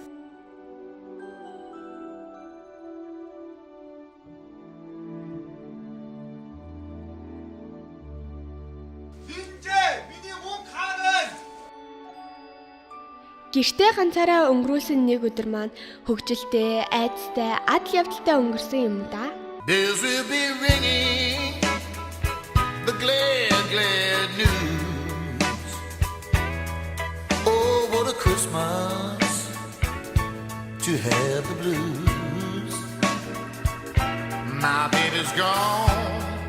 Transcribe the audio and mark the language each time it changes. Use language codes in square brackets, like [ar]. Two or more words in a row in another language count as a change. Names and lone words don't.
[mn] Гэртээ ганцаараа өнгөрүүлсэн нэг өдөр маань хөгжилтэй, айцтай, адал явдалтай өнгөрсөн юм да. [en] Bells will be ringing the glad, glad news. Oh, what a Christmas to have the blues. My baby's gone.